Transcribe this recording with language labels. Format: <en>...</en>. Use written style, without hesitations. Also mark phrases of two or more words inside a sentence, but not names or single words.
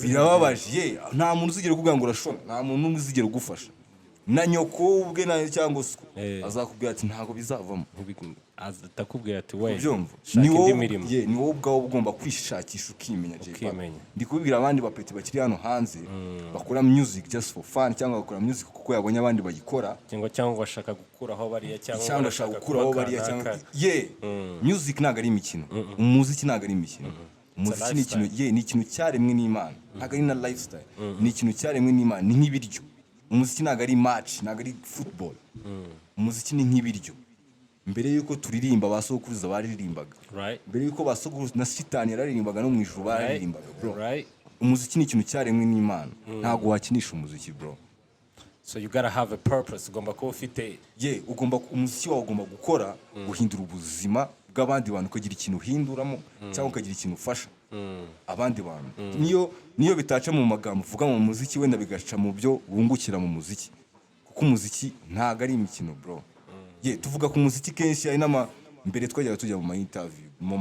<rw>birababaje nta muntu uzigera ukubwira ngo urashobora nta muntu n'umwe uzigera ugufasha na nyoko ubwe nayo cyangwa se azakubwira ati ntabwo bizavamo atakubwira ati we ni wowe ubwawe ugomba kwishakisha ukimenya ndi kubibwira abandi bapeti bakiri hano hanze bakora music</rw> <en>just for fun</en> <rw>cyangwa bakora music kuko yabonye abandi bagikora cyangwa bashaka gukuraho bariya cyangwa bashaka gukuraho bariya cyangwa music ntago ari imikino umuziki ntago ari imikino umuziki ni ikintu ni ikintu cyaremwe n'Imana ntago ari na lifestyle ni ikintu cyaremwe n'Imana ni nk'ibiryo umuziki ntago ari match ntago ari football umuziki ni nk'ibiryo mbere yuko turirimba basokuruza baririmbaga mbere yuko basokuruza na Shitani yaririmbaga no mu ijuru baririmbaga bro umuziki ni ikintu cyaremwe n'Imana ntago wakinisha umuziki bro</rw> <en>so you gotta have a purpose</en> <rw>ugomba kuba ufite ugomba umuziki wawe ugomba gukora guhindura ubuzima bw'abandi bantu ukagira ikintu uhinduramo cyangwa ukagira ikintu ufasha abandi bantu niyo bitaca mu magambo uvuga mu muziki wenda bigaca mu byo wungukira mu muziki kuko umuziki ntago ari imikino bro tuvuga ku muziki kenshi ari mbere twajyaga tujya mu interview</rw>